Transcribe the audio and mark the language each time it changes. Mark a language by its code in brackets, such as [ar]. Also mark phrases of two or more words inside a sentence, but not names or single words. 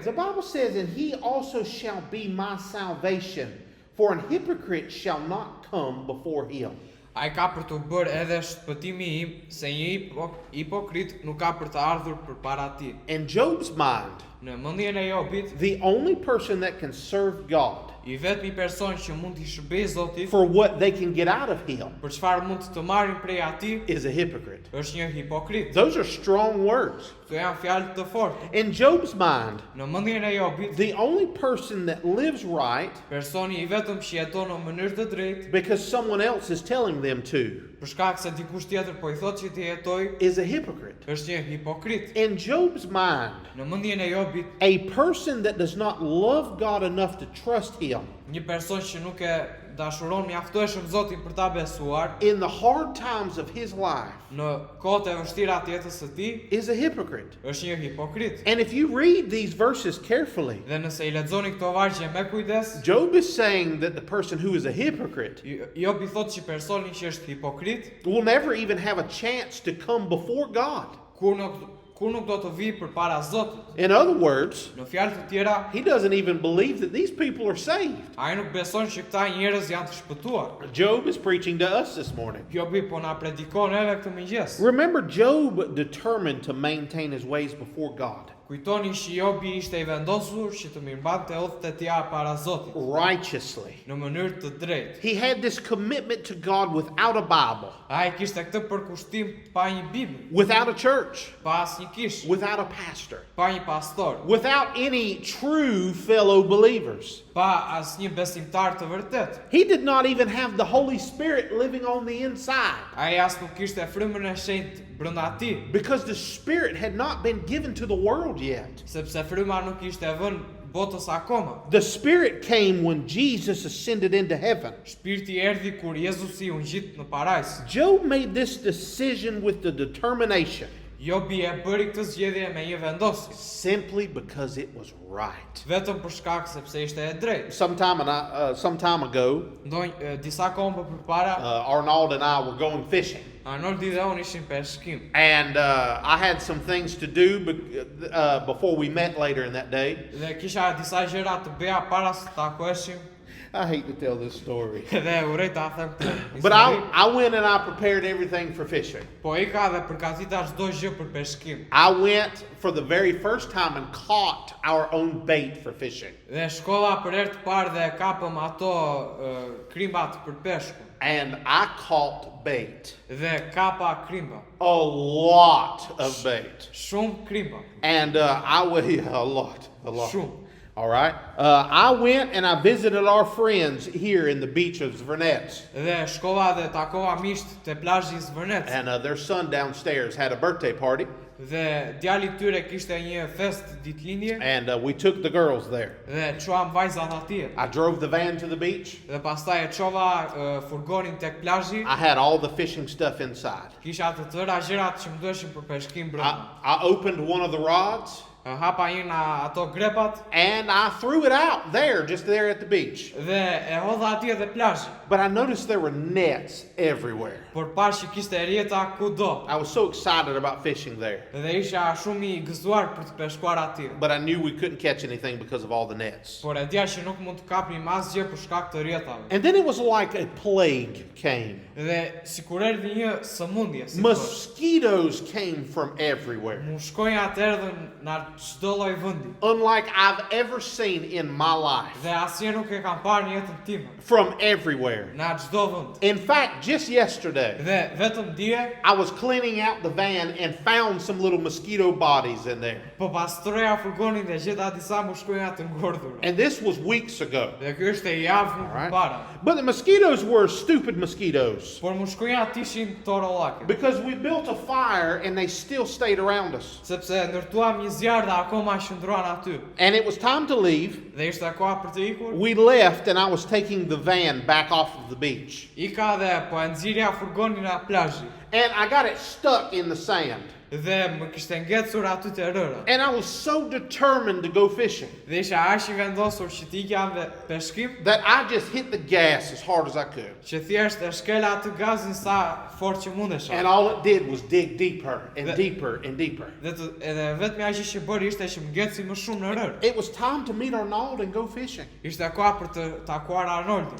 [en] The Bible says, and he also shall be my salvation, for an hypocrite shall not come before him. [sq] Ai ka për të bërë edhe shpëtimi im, se një hipokrit nuk ka për të ardhur përpara tij. [en] In Job's mind, [sq] Në mendjen e Jobit, [en] the only person that can serve God [sq] I vetmi person që mund t'i shërbejë Zotit [en] for what they can get out of him [sq] për çfarë mund të marrin prej atij [en] is a hypocrite. [sq] është një hipokrit. [en] Those are strong words. [sq] Këto janë fjalë të forta. [en] In Job's mind, [sq] Në mendjen e Jobit, [en] the only person that lives right [sq] personi I vetëm që jeton në mënyrë të drejtë, [en] because someone else is telling them to [sq] për shkak se dikush tjetër po I thotë që të jetojë, [en] is a hypocrite. [sq] është një hipokrit. [en] In Job's mind, [sq] Në mendjen e Jobit, [en] a person that does not love God enough to trust him [sq] një person që nuk e dashuron mjaftueshëm Zotin për ta besuar [en] in the hard times of his life [sq] në kohët e vështira të jetës së tij, [en] is a hypocrite. [sq] është një hipokrit. [en] And if you read these verses carefully, [sq] Dhe nëse I lexoni këto vargje me kujdes, [en] Job is saying that the person who is a hypocrite [sq] Jobi thotë që personi që është hipokrit, [en] will never even have a chance to come before God. [sq] kur nuk do të vi përpara Zotit. [en] In other words, [sq] Në fjalë të tjera, [en] he doesn't even believe that these people are saved. [sq] ai nuk beson që këta njerëz janë të shpëtuar. [en] Job is preaching to us this morning. [sq] Jobi po na predikon edhe këtë mëngjes. [en] Remember, Job determined to maintain his ways before God [sq] Kujtoni që Jobi ishte I vendosur që të mirëmbante udhët e tij para Zotit [en] righteously. [sq] në mënyrë të drejtë. [en] He had this commitment to God without a Bible, [sq] Ai kishte këtë përkushtim pa një Bibël, [en] without a church, [sq] pa asnjë kish, [en] without a pastor, [sq] pa një pastor, [en] without any true fellow believers. [sq] pa asnjë besimtar të vërtet. [en] He did not even have the Holy Spirit living on the inside [sq] Ai as nuk kishte frymën e shenjtë brenda tij, [en] because the Spirit had not been given to the world yet. [sq] sepse fryma nuk ishte vënë botës akoma. [en] The Spirit came when Jesus ascended into heaven. [sq] Shpirti erdhi kur Jezusi u ngjit në parajs. [en] Job made this decision with the determination [sq] Jobi e bëri këtë zgjedhje me një vendosje, [en] simply because it was right. [sq] vetëm për shkak sepse ishte e drejtë. [en] Some time ago, [sq] Disa kohë më përpara, [en] Arnold and I were going fishing. [sq] Arnoldi dhe unë ishim peshkim. [en] And I had some things to do before we met later in that day. [sq] Dhe kisha disa gjëra të bëja para se të takoheshim. [en] I hate to tell this story. [sq] Dhe urrej ta them këtë. [en] But [sq] histori. [en] I went and I prepared everything for fishing. [sq] Po ika dhe përgatita çdo gjë për peshkim. [en] I went for the very first time and caught our own bait for fishing. [sq] Dhe shkova për herë të parë dhe kapëm ato krimbat për peshku. [en] And I caught bait. [sq] Dhe kapa krimba. [en] A lot of bait. [sq] Shumë krimba. [en] And I went, yeah, a lot. [sq] Shumë. [en] All right. I went and I visited our friends here in the beach of Zvernets. [sq] Dhe shkova dhe takova miqt te plazhi I Zvernec. [en] And their son downstairs had a birthday party. [sq] Dhe djali I tyre kishte një fest ditëlindje [en] And we took the girls there. [sq] dhe çuam vajzat atje. [en] I drove the van to the beach. [sq] Dhe pastaj e çova furgonin tek plazhi. [en] I had all the fishing stuff inside. [sq] Kisha të tëra gjërat që më duheshin për peshkim brenda. [en] I opened one of the rods [sq] Hapa një nga ato grepat [en] and I threw it out there, just there at the beach. [sq] dhe e hodha atje te plazhi. [en] But I noticed there were nets everywhere. [sq] Por pash që kishte rjeta kudo. [en] I was so excited about fishing there. [sq] Dhe isha shumë I gëzuar për të peshkuar atje. [en] But I knew we couldn't catch anything because of all the nets. [sq] Por e dja që nuk mund të kapnim asgjë për shkak të rjetave. [en] And then it was like a plague came. [sq] Dhe sikur erdhi një sëmundje, si [en] Mosquitoes came from everywhere. [sq] mu shkojnë atëherë në çdo lloj vendi. [en] Unlike I've ever seen in my life. [sq] Dhe asnjë nuk e kam parë në jetën time. [en] From everywhere. [sq] Në çdo vend. [en] In fact, just yesterday, [sq] Dhe vetëm dje [en] I was cleaning out the van and found some little mosquito bodies in there. [sq] po pastroja furgonin dhe gjeta disa mushkojna të ngordhura. [en] And this was weeks ago. [sq] Dhe ky është e javë më [en] Alright. [sq] përpara. [en] But the mosquitoes were stupid mosquitoes. [sq] Por mushkojnat ishin torollake. [en] Because we built a fire and they still stayed around us. [sq] Sepse ndërtuam një zjarr dhe akoma qëndruan aty. [en] And it was time to leave. [sq] Dhe ishte koha për të ikur. [en] We left and I was taking the van back off of the beach. [sq] Ika dhe po e nxirja furgonin nga plazhi. [en] And I got it stuck in the sand. [sq] Dhe më kishte ngecur aty te rëra. [en] And I was so determined to go fishing [sq] Dhe isha aq I vendosur që të ikja në peshkim, [en] that I just hit the gas as hard as I could. [sq] që thjesht e shkela atë gazin sa fort që mundesha. [en] And all it did was dig deeper and That- deeper and deeper. [sq] Edhe vetëm aq që bëri ishte që më ngeci më shumë në rër. [en] It was time to meet Arnold and go fishing. [sq] Ishte koha për të takuar Arnoldin,